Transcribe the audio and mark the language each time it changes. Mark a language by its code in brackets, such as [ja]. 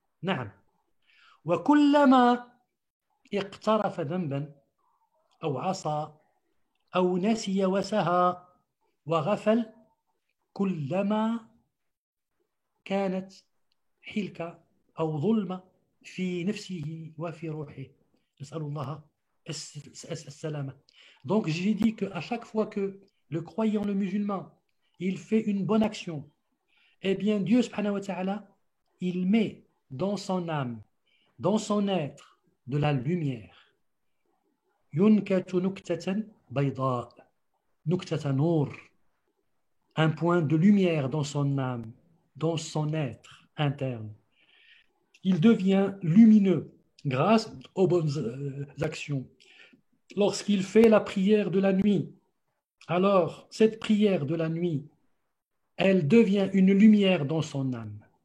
[ar] نعم، وكلما اقترف ذنبا أو عصى أو نسي وسهى وغفل كلما كانت حلكة أو ظلمة في نفسه وفي روحه. نسأل الله السلامة. [fr] Donc j'ai dit qu'à chaque fois que le croyant, le musulman, il fait une bonne action, eh bien Dieu [ar] subhanahu wa ta'ala, [fr] il met dans son âme, dans son être, de la lumière. [ar] ينكت نكتة بيضاء نكتة نور. [fr] Un point de lumière dans son âme, dans son être interne. Il devient lumineux grâce aux bonnes actions. Lorsqu'il fait la prière de la nuit, alors cette prière de la nuit, elle devient une lumière dans son âme.